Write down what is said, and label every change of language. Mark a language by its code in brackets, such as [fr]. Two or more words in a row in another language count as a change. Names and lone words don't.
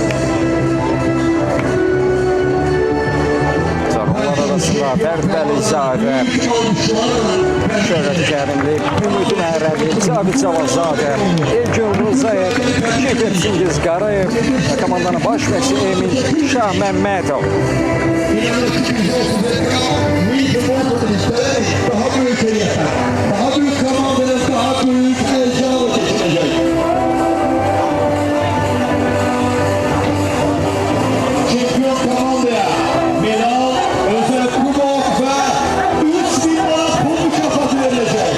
[az] Onlar arasında Fərd Bəlizadə, Şöhrət Kərimli, Ümid Məhərrəli, Zabit Cavazadə, Elgün Rızayev, Şefət Çingiz Qarayev və komandanın baş məşqçisi Emin Şah Məmmədov. [tr] Daha büyük heyetler, daha büyük komandanın daha büyük heyecanı geçirecek. Şampiyon komandaya medal, özel kubok ve 3000 manat pul mükafatı verilecek.